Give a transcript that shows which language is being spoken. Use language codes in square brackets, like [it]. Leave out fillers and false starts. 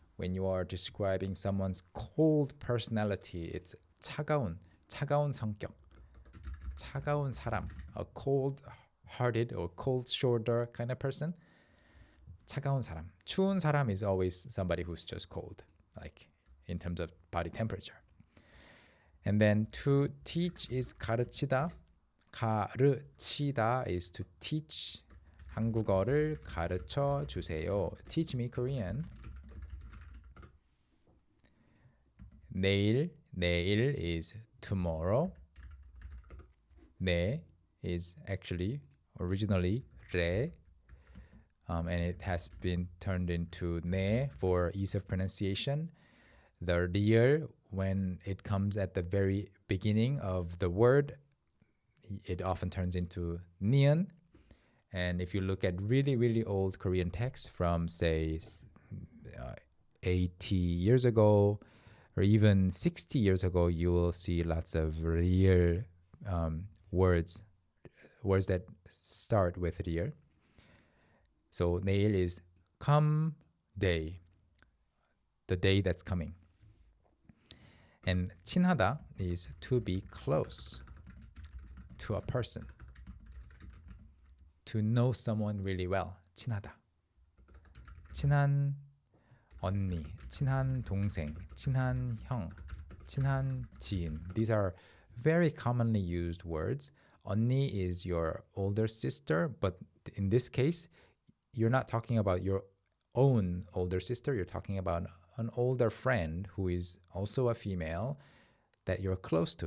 [en] When you are describing someone's cold personality, it's 차가운 성격, 차가운 사람, a cold-hearted or cold shoulder kind of person. [ko] 차가운 사람. [en] 추운 사람 is always somebody who's just cold, like in terms of body temperature. And then to teach is 가르치다. 가르치다 is to teach. [ko] 한국어를 가르쳐 주세요. [en] Teach me Korean. 내일 is tomorrow. 네 is actually originally 래. And it has been turned into 네 for ease of pronunciation. The real, when it comes at the very beginning of the word, it often turns into nian. And if you look at really, really old Korean texts from, say, 80 years ago, or even 60 years ago, you will see lots of real words that start with real. So 내일 is come day, the day that's coming. And 친하다 is to be close to a person, to know someone really well. [ko] 친하다. 친한 언니, 친한 동생, 친한 형, 친한 지인. [en] These are very commonly used words. 언니 is your older sister, but in this case, you're not talking about your own older sister. You're talking about an older friend who is also a female that you're close to.